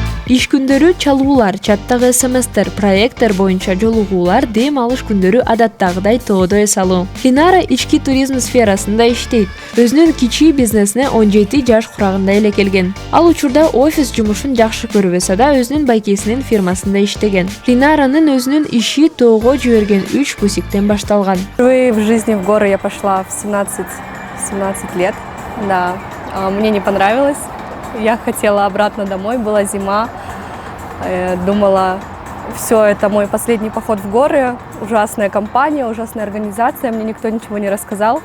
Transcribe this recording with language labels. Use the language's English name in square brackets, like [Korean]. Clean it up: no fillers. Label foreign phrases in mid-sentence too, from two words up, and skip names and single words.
[Kyrgyz] Иш күндөрү чалуулар, чаттагы смстер, проекттер боюнча жолугуулар, дем алыш күндөрү адаттагыдай тоодо эс алуу. Линара ички туризм сферасында иштейт. Өзүнүн кичи бизнесине 17 жаш курагында эле келген. Ал учурда офис жумушун жакшы көрбөсө да өзүнүн байкесинин фирмасында иштеген. Линаранын өзүнүн иши тоого жиберген 3 пусиктен башталган. [Russian] Впервые в жизни в горы я пошла в 17 лет. Да, мне не понравилось. Я хотела обратно домой, была зима. Думала, все, это мой последний поход в горы. Ужасная компания, ужасная организация, мне никто ничего не рассказал.